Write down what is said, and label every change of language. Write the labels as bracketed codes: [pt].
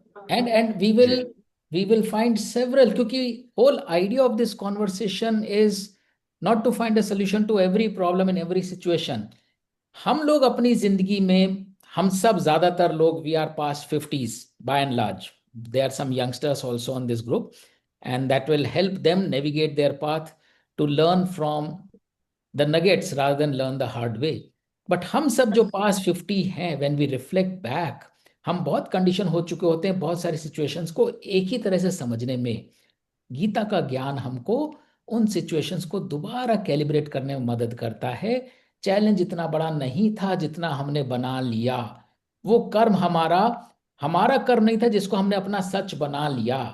[en] And we will find several, क्योंकि whole idea of this conversation is not to find a solution to every problem in every situation. [hi] हम लोग अपनी जिंदगी में, हम सब ज्यादातर लोग, [en] We are past 50s by and large. There are some youngsters also on this group, and that will help them navigate their path to learn from the nuggets rather than learn the hard way. [hi] But हम सब जो पास 50 हैं, [en] when we reflect back, [hi] हम बहुत condition हो चुके होते हैं बहुत सारी सिचुएशंस को एक ही तरह से समझने में। गीता का ज्ञान हमको उन सिचुएशंस को दोबारा कैलिब्रेट करने में मदद करता है। चैलेंज इतना बड़ा नहीं था जितना हमने बना लिया। वो कर्म हमारा हमारा कर्म नहीं था जिसको हमने अपना सच बना लिया।